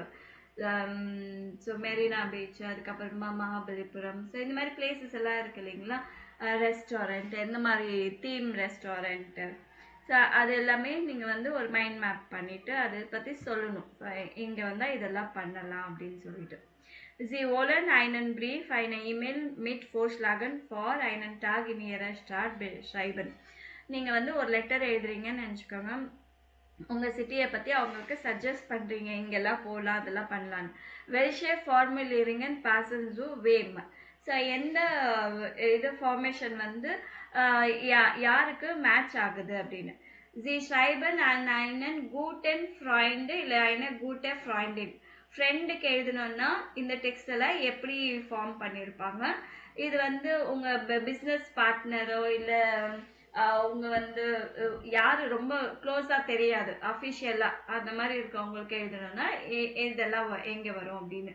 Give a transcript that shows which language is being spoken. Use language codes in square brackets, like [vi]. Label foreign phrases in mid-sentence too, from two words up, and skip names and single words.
[ta] ஸோ மெரினா பீச், அதுக்கப்புறமா மகாபலிபுரம், ஸோ இந்த மாதிரி பிளேசஸ் எல்லாம் இருக்கு இல்லைங்களா. ரெஸ்டாரண்ட், எந்த மாதிரி [en] theme restaurant, [ta] ஸோ அது எல்லாமே நீங்கள் வந்து ஒரு [en] mind map [ta] பண்ணிவிட்டு அதை பற்றி சொல்லணும். இங்கே வந்தால் இதெல்லாம் பண்ணலாம் அப்படின்னு சொல்லிட்டு. [de] Sie wollen einen Brief, eine E-Mail mit Vorschlägen für einen Tag in Ihrer Stadt beschreiben. [ta] நீங்கள் வந்து ஒரு லெட்டர் எழுதுறீங்கன்னு நினச்சிக்கோங்க. உங்கள் சிட்டியை பற்றி அவங்களுக்கு சஜஸ்ட் பண்ணுறீங்க, இங்கெல்லாம் போகலாம் அதெல்லாம் பண்ணலான்னு. [de] Welche Formulierungen passen zu wem. [ta] ஸோ எந்த இது ஃபார்மேஷன் வந்து யாருக்கு மேட்ச் ஆகுது அப்படின்னு. [de] Sie schreiben an einen guten Freund இல்லை eine gute Freundin. [ta] ஃப்ரெண்டுக்கு எழுதணும்னா இந்த டெக்ஸ்ட் எல்லாம் எப்படி ஃபார்ம் பண்ணியிருப்பாங்க. இது வந்து உங்கள் [en] business partner [ta] இல்லை அவங்க வந்து யார் ரொம்ப க்ளோஸாக தெரியாது அஃபிஷியலாக அந்த மாதிரி இருக்கவங்களுக்கு எழுதணும்னா இதெல்லாம் எங்கே வரும் அப்படின்னு.